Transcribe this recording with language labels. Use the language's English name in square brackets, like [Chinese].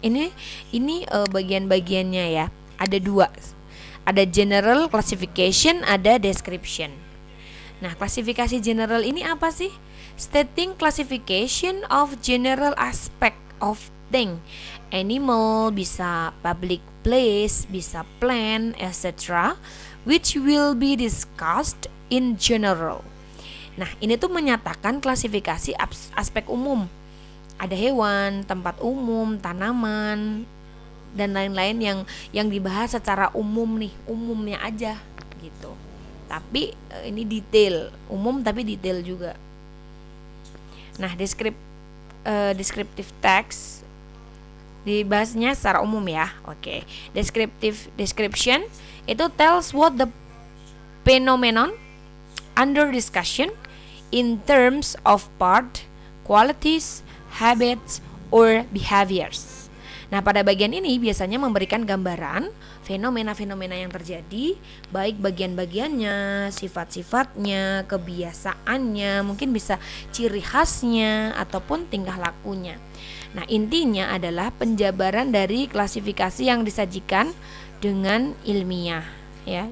[Indonesian] Ini bagian-bagiannya ya. Ada dua. Ada general classification, ada description. Nah, klasifikasi general ini apa sih? [English] Stating classification of general aspect of thing. Animal, bisa public place, bisa plant, etc. which will be discussed in general. [Indonesian] Nah, ini tuh menyatakan klasifikasi aspek umum. Ada hewan, tempat umum, tanaman, dan lain-lain yang dibahas secara umum nih, umumnya aja gitu. Tapi ini detail, umum tapi detail juga. Nah, descriptive text dibahasnya secara umum ya. Oke. [English] Description itu tells what the phenomenon under discussion in terms of part, qualities, habits, or behaviors. [Indonesian] Nah, pada bagian ini biasanya memberikan gambaran fenomena-fenomena yang terjadi, baik bagian-bagiannya, sifat-sifatnya, kebiasaannya, mungkin bisa ciri khasnya ataupun tingkah lakunya. Nah, intinya adalah penjabaran dari klasifikasi yang disajikan dengan ilmiah ya.